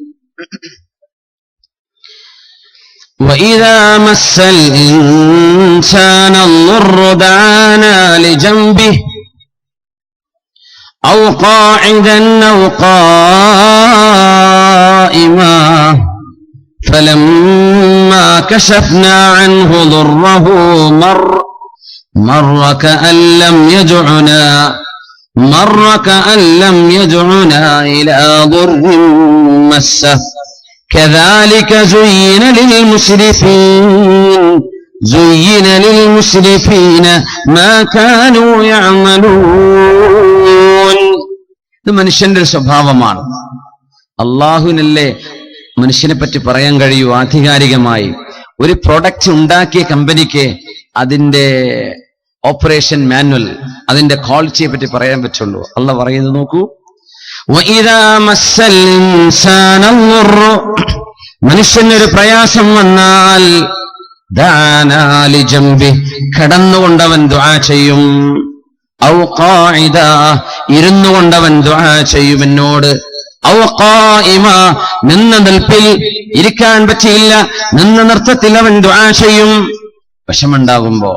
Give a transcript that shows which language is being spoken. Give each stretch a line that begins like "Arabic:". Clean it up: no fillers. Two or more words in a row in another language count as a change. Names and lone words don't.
Arabic: وإذا مس الإنسان الضُّرُّ دعانا لجنبه أو قاعدا أو قائما فلما كشفنا عنه ضُرَّهُ مر كأن لم يدعنا إلى ضر مسه كذلك زين للمسرفين ما كانوا يعملون.
Malayalam: ഇത് മനുഷ്യന്റെ ഒരു സ്വഭാവമാണ്. അള്ളാഹുവിനല്ലേ മനുഷ്യനെ പറ്റി പറയാൻ കഴിയൂ ആധികാരികമായി? ഒരു പ്രൊഡക്റ്റ് ഉണ്ടാക്കിയ കമ്പനിക്ക് അതിന്റെ
English: operation manual,
Malayalam: അതിന്റെ ക്വാളിറ്റിയെ പറ്റി പറയാൻ പറ്റുള്ളൂ. അള്ളാഹ് പറയുന്നത് നോക്കൂ, മനുഷ്യനൊരു പ്രയാസം വന്നാൽ കടന്നുകൊണ്ടവൻ ദുആ ചെയ്യും,
Arabic: أو قاعدا
Malayalam: ഇരുന്നുകൊണ്ടവൻ ദുആ ചെയ്യും എന്നോട്,
Arabic: أو قائما
Malayalam: നിന്ന നിൽപ്പിൽ, ഇരിക്കാൻ പറ്റിയില്ല നിന്ന നൃത്തത്തിൽ അവൻ ദുആ ചെയ്യും വിഷമുണ്ടാകുമ്പോ.